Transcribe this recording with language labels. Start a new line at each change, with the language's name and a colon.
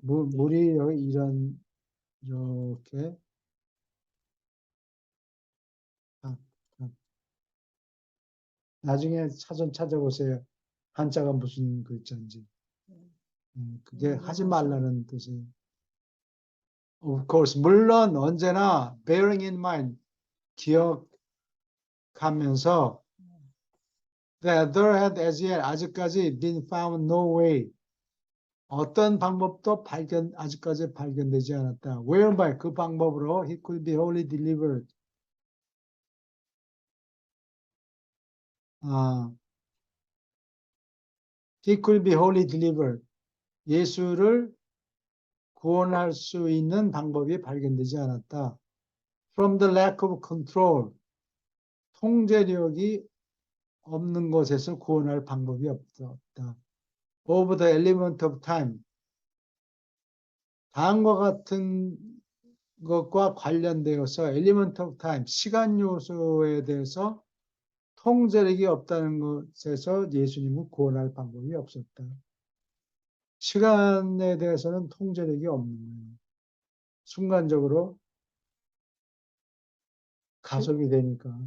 Korean: 물이 여기 이렇게 나중에 사전 찾아보세요. 한자가 무슨 글자인지. 그게 하지 말라는 뜻이에요.
English: Of course,
Korean: 물론 언제나
English: bearing in mind,
Korean: 기억하면서
English: that there had as yet
Korean: 아직까지
English: been found no way
Korean: 어떤 방법도 아직까지 발견되지 않았다.
English: whereby
Korean: 그 방법으로
English: he could be wholly delivered. He could be wholly delivered.
Korean: 예수를 구원할 수 있는 방법이 발견되지 않았다.
English: from the lack of control.
Korean: 통제력이 없는 것에서 구원할 방법이 없다.
English: Over the element of time.
Korean: 다음과 같은 것과 관련되어서
English: element of time,
Korean: 시간 요소에 대해서 통제력이 없다는 것에서 예수님은 구원할 방법이 없었다. 시간에 대해서는 통제력이 없는 거예요. 순간적으로 가속이 되니까.